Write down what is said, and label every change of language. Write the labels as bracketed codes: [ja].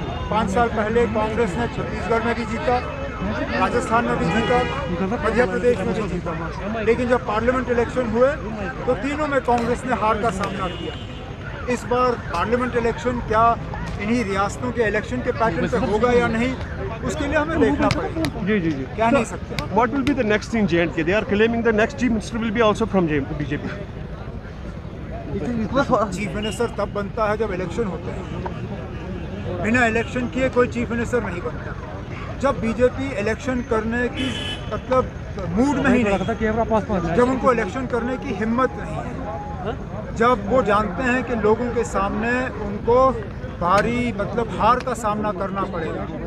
[hi] 5 साल पहले कांग्रेस ने छत्तीसगढ़ में भी जीता, राजस्थान में भी जीता, मध्य प्रदेश में भी जीता, लेकिन जब पार्लियामेंट इलेक्शन हुए तो तीनों में कांग्रेस ने हार का सामना किया। इस बार पार्लियामेंट इलेक्शन क्या इन्हीं रियासतों के इलेक्शन के पैटर्न पे होगा या नहीं, उसके लिए हमें देखना पड़ेगा। जी क्या नहीं सकते। [en] What will be the next in J&K? They are claiming the next chief minister will be also from BJP. [hi] Chief minister तब बनता है जब इलेक्शन होते हैं। बिना इलेक्शन किए कोई चीफ मिनिस्टर नहीं बनता। जब बीजेपी इलेक्शन करने की मतलब मूड में ही नहीं, जब उनको इलेक्शन करने की हिम्मत नहीं है, जब वो जानते हैं कि लोगों के सामने उनको भारी मतलब हार का सामना करना पड़ेगा।